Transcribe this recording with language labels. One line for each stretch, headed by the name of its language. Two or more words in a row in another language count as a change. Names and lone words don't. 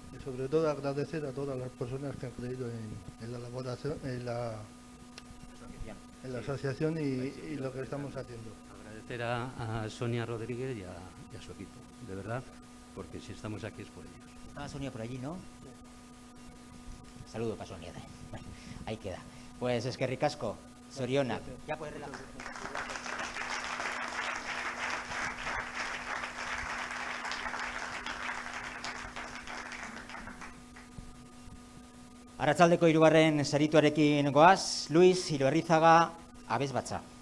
Spanish: Y sobre todo agradecer a todas las personas que han creído en la elaboración, en la asociación y lo que estamos haciendo. Agradecer a Sonia Rodríguez y a su equipo, de verdad, porque si estamos aquí es por ellos. Estaba Sonia por allí, ¿no? Saludo paso a nieve. Bueno, ahí queda. Pues
Basque: eskerrik asko, zorionak.
Spanish: Ya puedes relajar.
Basque: Arratsaldeko 3. sarituarekin goaz, Luis Iruarrizaga Abesbatza.